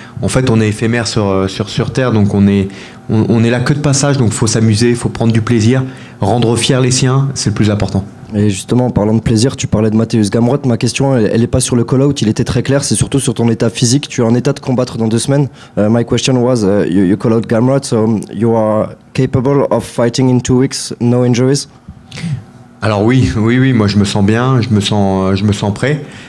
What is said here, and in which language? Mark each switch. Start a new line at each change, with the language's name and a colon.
French: En fait, on est éphémère sur Terre, donc on est là que de passage, donc il faut s'amuser, il faut prendre du plaisir, rendre fiers les siens, c'est le plus important. Et justement, en parlant de plaisir, tu parlais de Mateusz Gamrot. Ma question, elle n'est pas sur le call-out, il était très clair, c'est surtout sur ton état physique. Tu es en état de combattre dans 2 semaines.
English: My question was, you call out Gamrot, so you are capable of fighting in 2 weeks, no injuries?
French: Alors oui, moi je me sens bien, je me sens prêt.